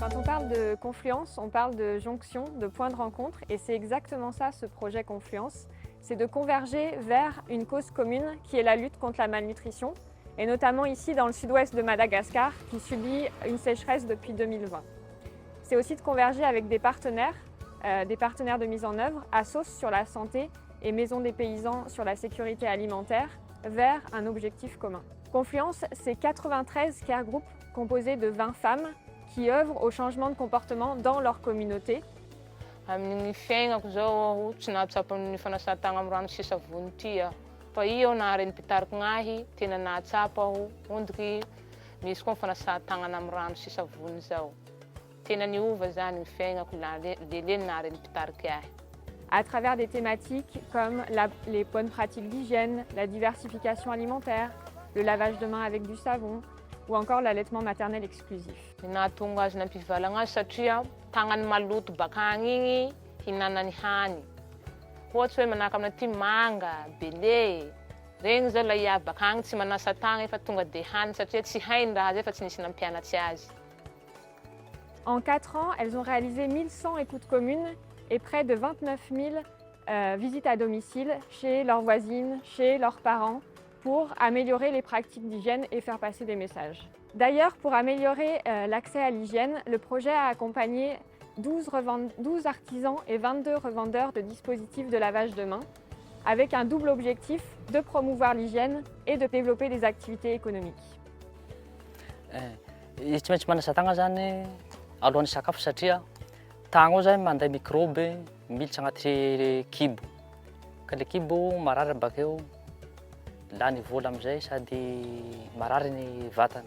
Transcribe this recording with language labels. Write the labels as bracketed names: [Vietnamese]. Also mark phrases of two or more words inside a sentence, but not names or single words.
[French] parle de confluence, on parle de jonction, de point de rencontre, et c'est exactement ça ce projet Confluence, c'est de converger vers une cause commune qui est la lutte contre la malnutrition, et notamment ici dans le sud-ouest de Madagascar qui subit une sécheresse depuis 2020. C'est aussi de converger avec des partenaires de mise en œuvre, ASSOS sur la santé et Maison des paysans sur la sécurité alimentaire, vers un objectif commun. Confluence, c'est 93 care groups composés de 20 femmes qui œuvrent au changement de comportement dans leur communauté. [Malagasy] Amin'ny fiaignako zao tsy nahatsapa ny fanasatagna amin'ny rano sy savony ty aho. Fa io naharegny mpitarika gnahy tena nahatsapa aho ondiky misy koa fanasatagnana amin'ny rano sy savony zao. Tena niova zany ny fiaignako leleny naharegny mpitarika ahy. [French] À travers des thématiques comme les bonnes pratiques d'hygiène, la diversification alimentaire, le lavage de mains avec du savon ou encore l'allaitement maternel exclusif. [Malagasy] Nahatonga azy nampivalagna azy satria tagnany maloto bakagny igny hinanany hany. Ohatsy hoe manahaka amin'ity manga, bele, regny zao la iavy bakagny tsy manasa tagna efa tonga de hany satria tsy hainy raha zay fa tsy nisy nampianatsy azy. [French] En 4 ans, elles ont réalisé 1100 écoutes communes et près de 29 000 visites à domicile chez leurs voisines, chez leurs parents, pour améliorer les pratiques d'hygiène et faire passer des messages. D'ailleurs, pour améliorer l'accès à l'hygiène, le projet a accompagné 12 artisans et 22 revendeurs de dispositifs de lavage de mains, avec un double objectif de promouvoir l'hygiène et de développer des activités économiques. [Malagasy] Tsy maintsy manasa tagna zany alohan'ny sakafo satria tagna ao zany manday microbe militsy agnaty kibo. Ka le kibo marary bakeo lany vola amizay sady marary ny vatana.